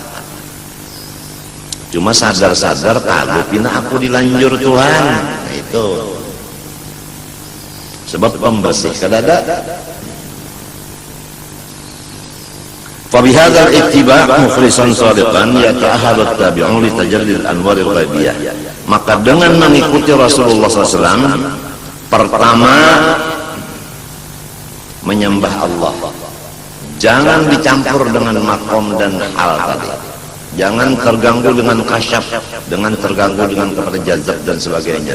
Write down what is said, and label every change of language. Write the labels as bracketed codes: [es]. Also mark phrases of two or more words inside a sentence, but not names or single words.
[bjn] Cuma sadar-sadar kalau pina aku dilanjur Tuhan. Nah, itu sebab pembersih kada ada. [ar] فبهذا الاتباع مخلصا صادقا يتطهر التابعون لتجلي الأنوار الغيبية. [id] Maka dengan mengikuti Rasulullah SAW, pertama menyembah Allah, jangan dicampur dengan makom dan hal tadi. Jangan terganggu dengan kasyaf, dengan terganggu dengan kepada jazab dan sebagainya.